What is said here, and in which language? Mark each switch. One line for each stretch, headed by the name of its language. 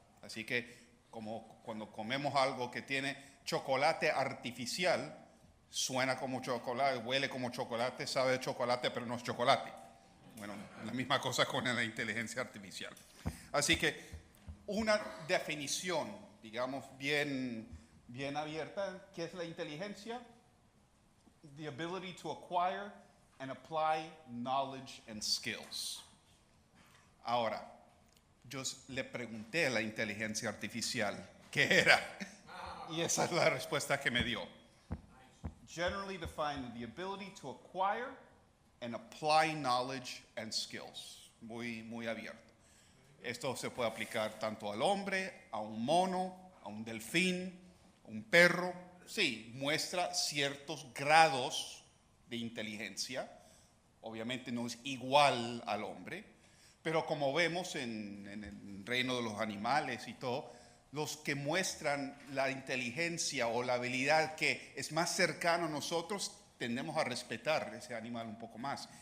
Spanish: Así que como cuando comemos algo que tiene chocolate artificial, suena como chocolate, huele como chocolate, sabe de chocolate, pero no es chocolate. Bueno, la misma cosa con la inteligencia artificial. Así que una definición, digamos, bien abierta, ¿qué es la inteligencia?
English: The ability to acquire and apply knowledge and skills.
Spanish: Ahora, yo le pregunté a la inteligencia artificial qué era, y esa es la respuesta que me dio.
English: Generally defined, the ability to acquire and apply knowledge and skills.
Spanish: Muy abierto. Esto se puede aplicar tanto al hombre, a un mono, a un delfín, a un perro. Sí, muestra ciertos grados de inteligencia. Obviamente no es igual al hombre, pero como vemos en el reino de los animales y todo, los que muestran la inteligencia o la habilidad que es más cercano a nosotros, tendemos a respetar ese animal un poco más.